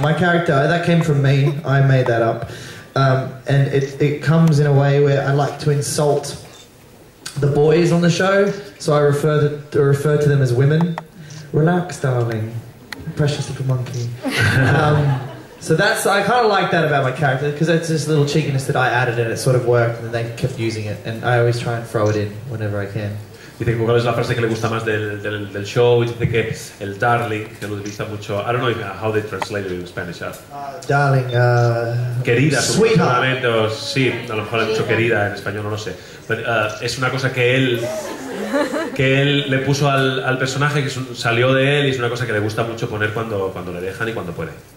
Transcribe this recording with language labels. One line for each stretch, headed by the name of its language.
English: My character, that came from me. I made that up. And it comes in a way where I like to insult the boys on the show, so I refer to them as women. Relax, darling. Precious little monkey. So I kind of like that about my character, because it's this little cheekiness that I added and it sort of worked, and they kept using it, and I always try and throw it in whenever I can.
Spanish: Dice que cuál es la frase que le gusta más del show, y dice que el darling, que lo utiliza mucho.
English: I don't know how they translate it in Spanish. Darling,
Spanish: querida,
English: sweetheart.
Spanish: O, sí, a lo mejor he dicho querida en español, no lo sé. Pero, es una cosa que él le puso al personaje, que salió de él, y es una cosa que le gusta mucho poner cuando le dejan y cuando puede.